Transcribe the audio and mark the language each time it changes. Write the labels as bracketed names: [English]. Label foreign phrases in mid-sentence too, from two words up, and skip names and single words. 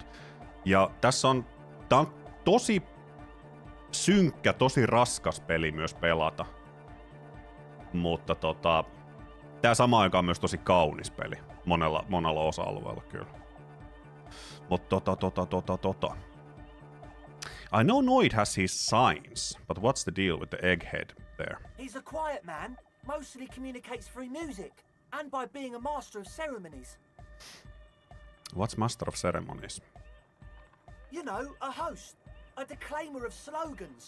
[Finnish] Ja tää on tosi synkkä, tosi raskas peli myös pelata. Mutta tää samaan aikaan myös tosi kaunis peli, monella osa-alueella kyllä. [English] Mutta I know Noid has his signs, but what's the deal with the egghead there? He's a quiet man, mostly communicates through music and by being a master of ceremonies. What's master of ceremonies? You know, a host, a declaimer of slogans.